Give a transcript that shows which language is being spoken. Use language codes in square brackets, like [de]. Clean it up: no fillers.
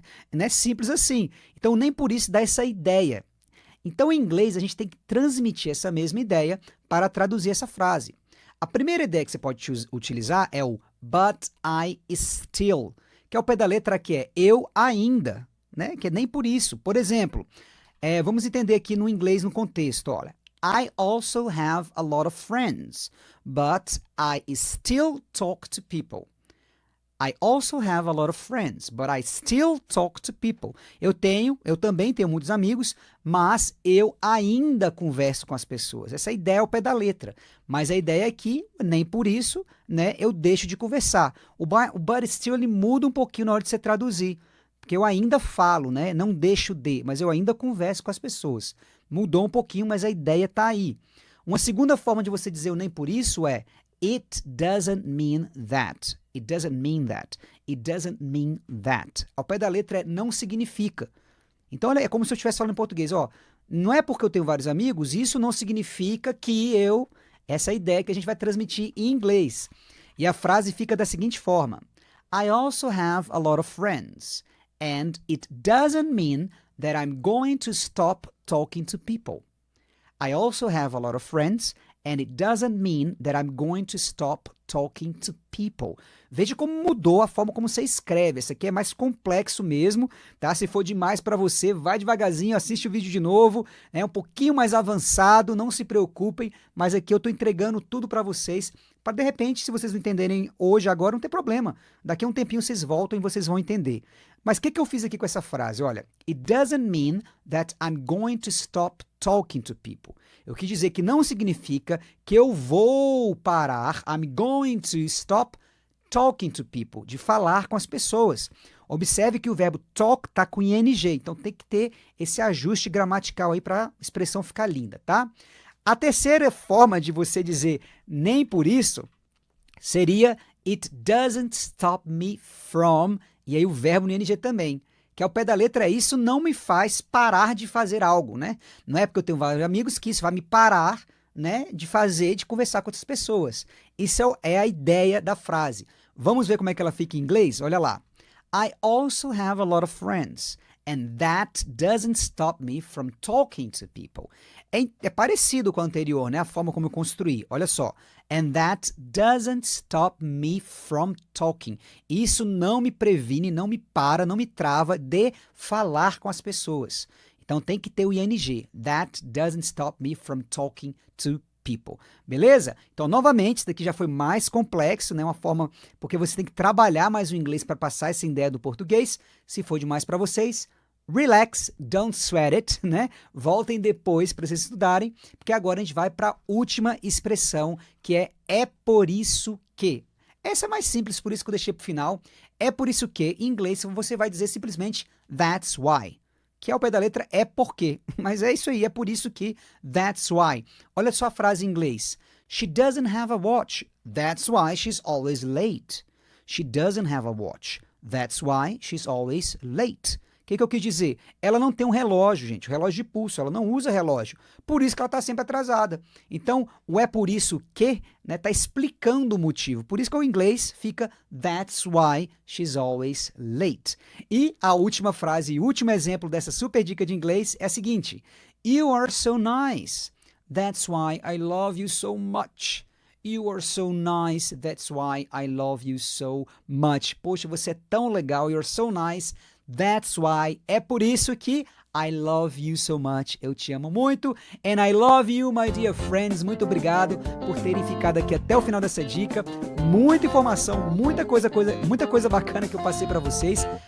[pt] Não é simples assim. Então nem por isso dá essa ideia. Então em inglês a gente tem que transmitir essa mesma ideia para traduzir essa frase. A primeira ideia que você pode utilizar é o [en] but I still, [pt] que é o pé da letra que é eu ainda, né? Que é nem por isso. Por exemplo, vamos entender aqui no inglês no contexto, olha. [en] I also have a lot of friends, but I still talk to people. I also have a lot of friends, but I still talk to people. [pt] Eu também tenho muitos amigos, mas eu ainda converso com as pessoas. Essa ideia é o pé da letra. Mas a ideia é que, nem por isso, né, eu deixo de conversar. O but still ele muda um pouquinho na hora de você traduzir. Porque eu ainda falo, né, não deixo de, mas eu ainda converso com as pessoas. Mudou um pouquinho, mas a ideia está aí. Uma segunda forma de você dizer o nem por isso é [en] it doesn't mean that. It doesn't mean that. It doesn't mean that. [pt] Ao pé da letra é não significa. Então, olha, é como se eu estivesse falando em português. Ó, não é porque eu tenho vários amigos, isso não significa que eu... Essa é a ideia que a gente vai transmitir em inglês. E a frase fica da seguinte forma. [en] I also have a lot of friends. And it doesn't mean that I'm going to stop talking to people. I also have a lot of friends, and it doesn't mean that I'm going to stop talking to people. [pt] Veja como mudou a forma como você escreve. Esse aqui é mais complexo mesmo, tá? Se for demais para você, vai devagarzinho, assiste o vídeo de novo. É um pouquinho mais avançado, não se preocupem, mas aqui eu estou entregando tudo para vocês, para de repente, se vocês não entenderem hoje, agora, não tem problema. Daqui a um tempinho vocês voltam e vocês vão entender. Mas o que eu fiz aqui com essa frase? [en] Olha, it doesn't mean that I'm going to stop talking to people. [pt] Eu quis dizer que não significa que eu vou parar, [en] I'm going to stop talking to people, [pt] de falar com as pessoas. Observe que o verbo talk está com ing, então tem que ter esse ajuste gramatical aí para a expressão ficar linda, tá? A terceira forma de você dizer nem por isso seria [en] it doesn't stop me from, [pt] e aí o verbo no ing também, que ao pé da letra é isso não me faz parar de fazer algo, né? Não é porque eu tenho vários amigos que isso vai me parar, né, de conversar com outras pessoas. Isso é a ideia da frase. Vamos ver como é que ela fica em inglês? Olha lá. [en] I also have a lot of friends, and that doesn't stop me from talking to people. [pt] É parecido com o anterior, né? A forma como eu construí. Olha só. [en] And that doesn't stop me from talking. [pt] Isso não me previne, não me para, não me trava de falar com as pessoas. Então tem que ter o ing. [en] That doesn't stop me from talking to people. [pt] Beleza? Então, novamente, isso daqui já foi mais complexo, né? Uma forma, porque você tem que trabalhar mais o inglês para passar essa ideia do português. Se for demais para vocês, [en] Relax, don't sweat it, [pt] né? Voltem depois para vocês estudarem, porque agora a gente vai para a última expressão, que é por isso que. Essa é mais simples, por isso que eu deixei para o final. É por isso que, em inglês, você vai dizer simplesmente that's why, que ao pé da letra é porque. Mas é isso aí, é por isso que, that's why. Olha só a frase em inglês. [en] She doesn't have a watch, that's why she's always late. She doesn't have a watch, that's why she's always late. [pt] O que eu quis dizer? Ela não tem um relógio, gente, um relógio de pulso, ela não usa relógio, por isso que ela está sempre atrasada. Então, o é por isso que está explicando o motivo, por isso que o inglês fica [en] that's why she's always late. [pt] E a última frase e último exemplo dessa super dica de inglês é a seguinte: [en] You are so nice, that's why I love you so much. You are so nice, that's why I love you so much. [pt] Poxa, você é tão legal, [en] you're so nice, that's why, [pt] é por isso que [en] I love you so much, [pt] eu te amo muito, [en] and I love you, my dear friends. [pt] Muito obrigado por terem ficado aqui até o final dessa dica. Muita informação, muita coisa bacana que eu passei para vocês.